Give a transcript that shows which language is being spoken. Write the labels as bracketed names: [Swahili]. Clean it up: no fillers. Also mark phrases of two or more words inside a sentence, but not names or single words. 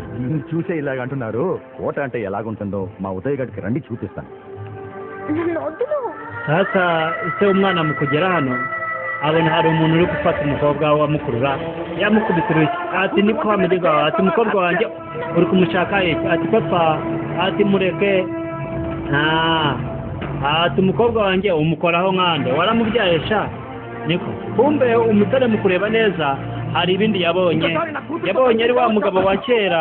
[Telugu] చూసే ఇలాగ అంటున్నారు, కోట అంటే ఎలాగుంటుందో మా ఉదయ్ గడికి రండి చూపిస్తాను. [Kinyarwanda] Sasa ise umwana mu kugera hano abona hari umuntu uri gufata umukobwa wamukurura, yamukubita urushyi, ati niko wamugega, ati umukobwa wanjye uri kumushaka iki, ati papa, ati mureke. Ati umukobwa wanjye umukoraho nkande, waramubyaye sha, niko kumbe umusore mu kureba neza hari ibindi yabonye ari wa mugabo wa kera.